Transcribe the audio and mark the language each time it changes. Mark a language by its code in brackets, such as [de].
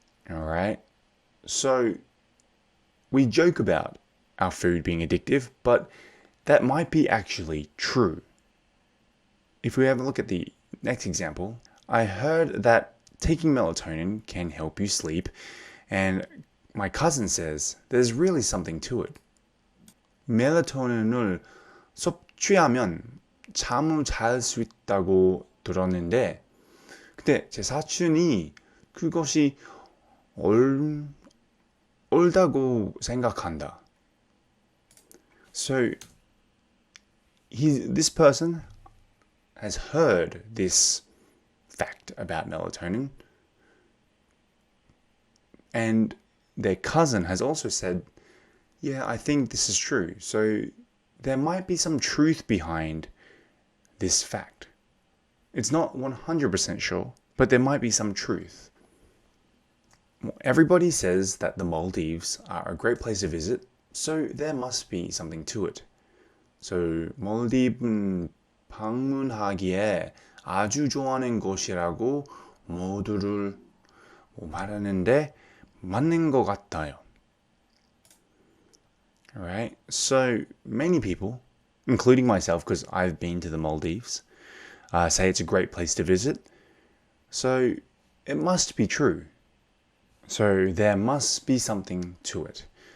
[en] Alright? So, we joke about our food being addictive, but that might be actually true. If we have a look at the next example, I heard that taking melatonin can help you sleep, and my cousin says there's really something to it. [ko] 멜라토닌을 섭취하면 잠을 잘 수 있다고 들었는데 근데 제 사촌이 그것이 옳다고 생각한다. [en] So this person has heard this fact about melatonin, and their cousin has also said, yeah, I think this is true. So there might be some truth behind this fact. It's not 100% sure, but there might be some truth. Everybody says that the Maldives are a great place to visit, so there must be something to it. [ko] So 몰디브는 방문하기에 아주 좋아하는 곳이라고 모두를 말하는데 맞는 것 같아요. [en] Alright, so many people, including myself, because I've been to the Maldives, say it's a great place to visit. So it must be true. So there must be something to it.